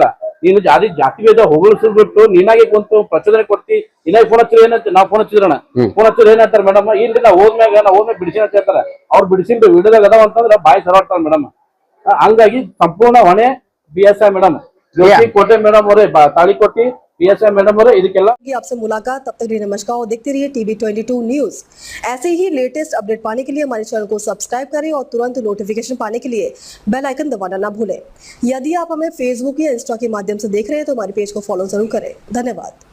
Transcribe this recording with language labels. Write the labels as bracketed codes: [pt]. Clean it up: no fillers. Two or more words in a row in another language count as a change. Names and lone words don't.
[kn] ನೀನು ಜಾತಿ ಭೇದ ಹೊಗಳಿಸ್ಬಿಟ್ಟು ನೀನಾಗೆ ಕುಂತು ಪ್ರಚೋದನೆ ಕೊಡ್ತಿ. ಇನ್ನ ಫೋನ್ ಹಚ್ಚಿದ್ರೆ ಏನಂತ ನಾವು ಫೋನ್ ಹಚ್ಚಿದ್ರಣ, ಫೋನ್ ಹಚ್ಚಿದ್ರೆ ಏನಂತಾರ ಮೇಡಮ್, ಇಲ್ರಿ ನಾವು ಹೋದ್ಮ್ಯಾಗ ಬಿಡಿಸಿ ಅಂತ ಹೇಳ್ತಾರ. ಅವ್ರು ಬಿಡಿಸಿದ್ದು ವಿಡಿಯೋದಾಗ ಅದಾವ ಅಂತಂದ್ರೆ ಬಾಯಿ ಸರಾಡ್ತಾರ ಮೇಡಮ್. ಹಂಗಾಗಿ ಸಂಪೂರ್ಣ ಹೊಣೆ PSI ಮೇಡಮ್, ಕೋಟೆ ಮೇಡಮ್ ಅವರೇ, ತಾಳಿಕೋಟಿ [en] PSI madam [kn] ಇದಕ್ಕೆಲ್ಲ [hi] आपसे मुलाकात। तब तक लिए नमस्कार और देखते रहिए TB22 न्यूज। ऐसे ही [en] latest update [hi] पाने के लिए हमारे चैनल को सब्सक्राइब करें और तुरंत नोटिफिकेशन पाने के लिए [en] bell icon [hi] दबाना ना भूलें। यदि आप हमें फेसबुक या इंस्टा के माध्यम से देख रहे हैं तो हमारे पेज को फॉलो जरूर करें। धन्यवाद।